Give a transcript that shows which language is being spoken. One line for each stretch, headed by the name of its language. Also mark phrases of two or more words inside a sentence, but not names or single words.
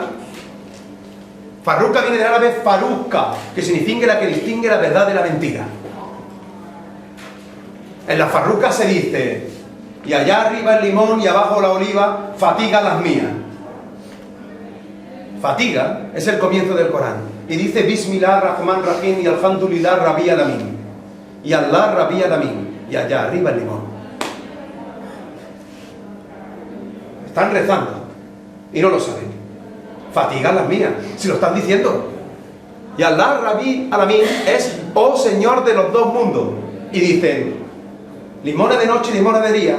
Spanish: Farruca viene del árabe farruca, que significa la que distingue la verdad de la mentira. En la farruca se dice: y allá arriba el limón y abajo la oliva, fatiga las mías. Fatiga es el comienzo del Corán. Y dice
Arabic: بسم الله رحمن رحيم y الحمد لله ربي عالمين. و الله ربي عالمين.
Spanish: Y allá arriba el limón. Están rezando y no lo saben. Fatiga las mías, si lo están diciendo. Y
Arabic: الله ربي عالمين
Spanish: es oh Señor de los dos mundos. Y dicen: limones de noche y limones de día.